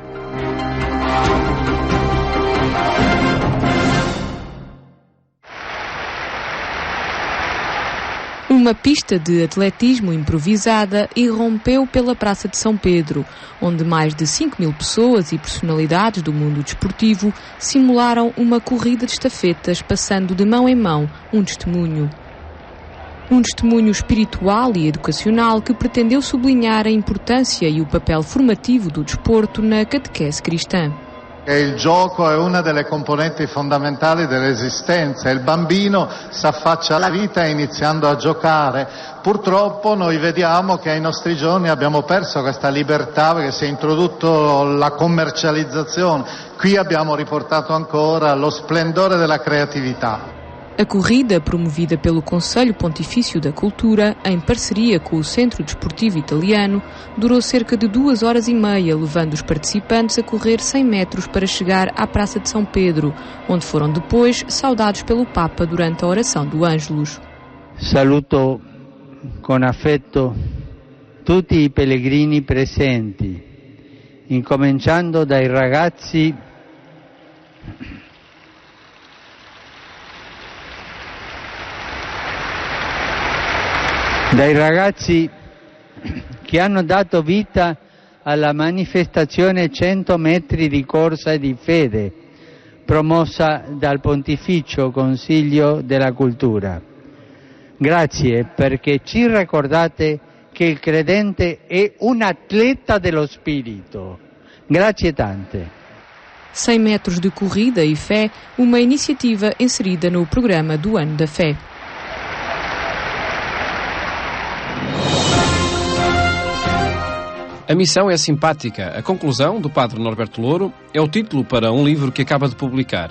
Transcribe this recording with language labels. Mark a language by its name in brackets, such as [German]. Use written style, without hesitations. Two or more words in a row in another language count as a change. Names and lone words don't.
[Portuguese] Uma pista de atletismo improvisada irrompeu pela Praça de São Pedro, onde mais de 5.000 pessoas e personalidades do mundo desportivo simularam uma corrida de estafetas, passando de mão em mão um testemunho. Um testemunho espiritual e educacional que pretendeu sublinhar a importância e o papel formativo do desporto na catequese cristã. [Italian] Il gioco è una delle componenti fondamentali dell'esistenza. Il bambino s'affaccia alla vita iniziando a giocare. Purtroppo noi vediamo che ai nostri giorni abbiamo perso questa libertà perché si è introdotto la commercializzazione. Qui abbiamo riportato ancora lo splendore della creatività. [Portuguese] A corrida, promovida pelo Conselho Pontifício da Cultura, em parceria com o Centro Desportivo Italiano, durou cerca de 2 horas e meia, levando os participantes a correr 100 metros para chegar à Praça de São Pedro, onde foram depois saudados pelo Papa durante a oração do Ângelus. [Italian] Saluto con affetto tutti i pellegrini presenti, incominciando dai ragazzi che hanno dato vita alla manifestazione 100 metri di corsa di fede, promossa dal Pontificio Consiglio della Cultura. Grazie perché ci ricordate che il credente è un atleta dello spirito. Grazie tante. [Portuguese] 100 metros de corrida e fé, uma iniciativa inserida no programa do Ano da Fé. A missão é simpática. A conclusão, do padre Norberto Louro, é o título para um livro que acaba de publicar.